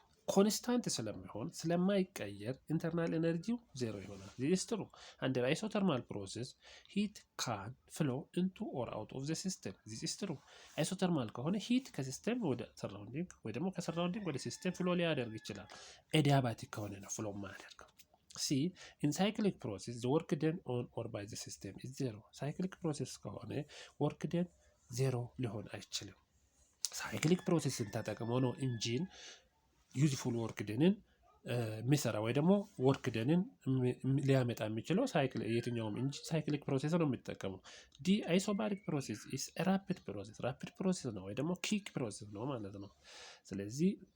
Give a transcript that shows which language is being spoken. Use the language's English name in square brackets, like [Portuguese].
[Amharic] ኮንስታንት ስለሚሆን ስለማይቀየር ኢንተርናል ኤነርጂው ዜሮ ይሆናል። [English] this is true. under isothermal process heat can flow into or out of the system. this is true. [Amharic] isothermal ከሆነ ሂት ከሲስተም ወደ ሰራውንዲንግ ወይ ደግሞ ከሰራውንዲንግ ወደ ሲስተም ፍሎ ሊያደርግ ይችላል። adiabatic ከሆነ ነው ፍሎ የማያደርገው። C. [English] in cyclic process the work done on or by the system is zero. [Amharic] cyclic process ከሆነ work done ዜሮ ሊሆን አይችልም። ሳይክሊክ ፕሮሴስን ተጠቅሞ ነው ኢንጂን ዩዝፉል ወርክ ደንን የሚሰራ ወይ ደግሞ ወርክ ደንን ሊያመጣ የሚችለው የትኛውም ኢንጂን ሳይክሊክ ፕሮሴስ ነው የሚጠቀመው። [English] ዲ አይሶባሪክ ፕሮሴስ ኢስ ራፒድ ፕሮሴስ፣ [Amharic] ራፒድ ፕሮሴስ ነው ወይ ደግሞ ኪክ ፕሮሴስ ነው ማለት ነው። ስለዚህ